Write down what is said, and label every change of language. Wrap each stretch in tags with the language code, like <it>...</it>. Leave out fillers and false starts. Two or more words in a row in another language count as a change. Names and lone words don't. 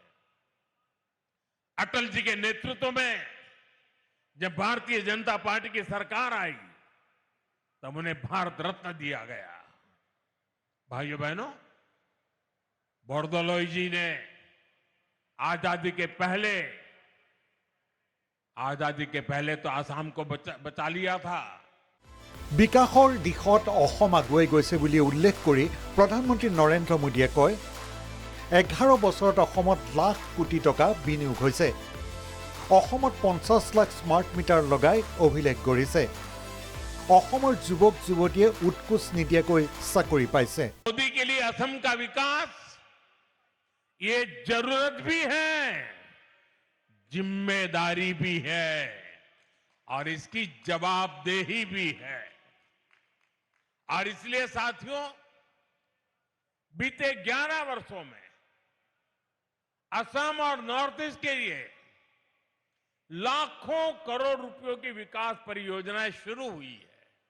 <hi>अटल जी के नेतृत्व में जब भारतीय जनता पार्टी की सरकार आई तब उन्हें भारत रत्न दिया गया। भाइयों बहनों, बोरदोलोई जी ने आजादी के पहले तो आसाम को बचा लिया था।</hi> <as>বিকাশৰ দিশত অসম আগুৱাই গৈছে বুলি উল্লেখ কৰি প্ৰধানমন্ত্ৰী নৰেন্দ্ৰ মোদীয়ে কয় 11 বছৰত অসমত লাখ কোটি টকা বিনিয়োগ হৈছে। অসমত 50 লাখ স্মাৰ্ট মিটাৰ লগাই অভিলেখ গঢ়িছে। অসমৰ যুৱক যুৱতীয়ে উৎকোচ নিদিয়াকৈ চাকৰি পাইছে।</as> <hi>मोदी के लिए असम का विकास ये जरूरत भी है, जिम्मेदारी भी है और इसकी जवाबदेही भी है। और इसलिए साथियों, बीते 11 वर्षों में असम और नॉर्थ ईस्ट के लिए लाखों करोड़ रुपयों की विकास परियोजनाएं शुरू हुई है।</hi>